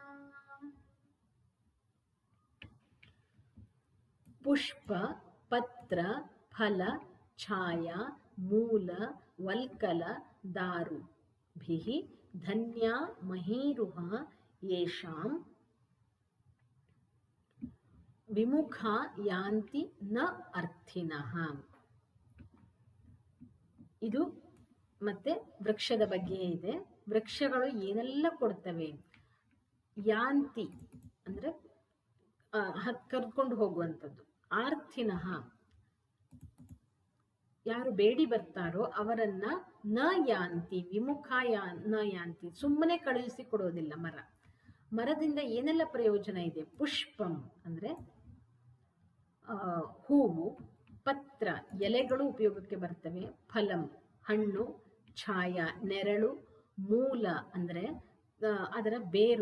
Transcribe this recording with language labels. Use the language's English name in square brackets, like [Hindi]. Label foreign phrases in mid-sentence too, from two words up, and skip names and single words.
[Sanskrit] पुष्प पत्र फल छाया मूल वल्कल दारुभिः धन्या महीरुहा येषां ವಿಮುಖಾ ಯಾಂತಿ ನ ಅರ್ಥಿನಃ. [Kannada] ಇದು ಮತ್ತೆ ವೃಕ್ಷದ ಬಗ್ಗೆ ಇದೆ. ವೃಕ್ಷಗಳು ಏನೆಲ್ಲ ಕೊಡ್ತವೆ? ಯಾಂತಿ ಅಂದ್ರೆ ಕರ್ಕೊಂಡು ಹೋಗುವಂಥದ್ದು. ಆರ್ಥಿನಃ ಯಾರು ಬೇಡಿ ಬರ್ತಾರೋ ಅವರನ್ನ [Sanskrit] ನ ಯಾಂತಿ ವಿಮುಖ ನ ಯಾಂತಿ, [Kannada] ಸುಮ್ಮನೆ ಕಳುಹಿಸಿ ಕೊಡೋದಿಲ್ಲ. ಮರದಿಂದ ಏನೆಲ್ಲ ಪ್ರಯೋಜನ ಇದೆ? ಪುಷ್ಪಂ ಅಂದ್ರೆ ಹೂವು, ಪತ್ರ ಎಲೆಗಳು ಉಪಯೋಗಕ್ಕೆ ಬರ್ತವೆ, ಫಲಂ ಹಣ್ಣು, ಛಾಯಾ ನೆರಳು, ಮೂಲ ಅಂದ್ರೆ ಅದರ ಬೇರು.